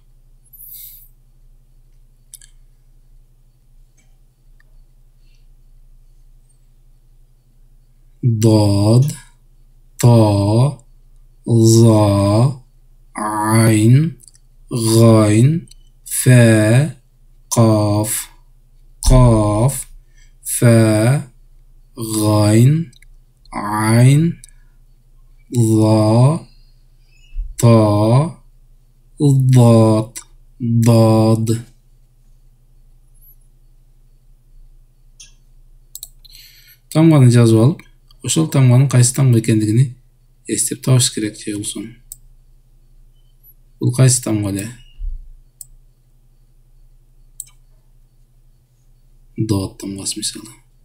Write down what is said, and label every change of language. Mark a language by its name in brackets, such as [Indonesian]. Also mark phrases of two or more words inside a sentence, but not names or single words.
[Arabic] Dod, طاء، ظاء، عين، غين، فاء، قاف, فاء، غين، عين، ظاء، طاء, dad. [Kyrgyz] Тамганы жазып алып, ошол тамганын кайсы тамга экендигини эстеп табыш керек же болсун. Бул кайсы тамга эле? Дод тамгасы мисалы.